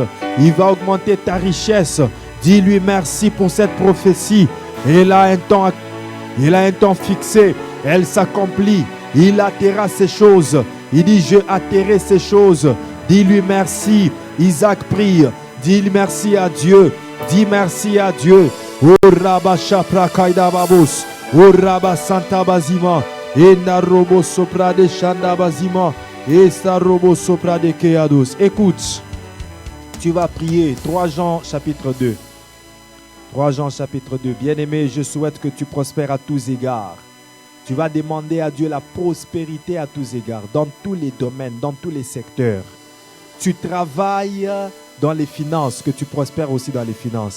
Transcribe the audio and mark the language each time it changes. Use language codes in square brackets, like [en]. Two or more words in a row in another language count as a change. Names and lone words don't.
[fr] Il va augmenter ta richesse. Dis-lui merci pour cette prophétie. Elle a un temps fixé. Elle s'accomplit. Il atterra ces choses. Il dit je atterrai ces choses. Dis-lui merci. Isaac prie. Dis merci à Dieu. Dis merci à Dieu. O Rabba Shapra Kaida Babos. O Rabba Santa Bazima. Et Narobo Sopra de Shanda Bazima. Et Starobo Sopra de Keados. Écoute, tu vas prier 3 Jean chapitre 2. 3 Jean chapitre 2. Bien-aimé, je souhaite que tu prospères à tous égards. Tu vas demander à Dieu la prospérité à tous égards, dans tous les domaines, dans tous les secteurs. Tu travailles dans les finances, que tu prospères aussi dans les finances.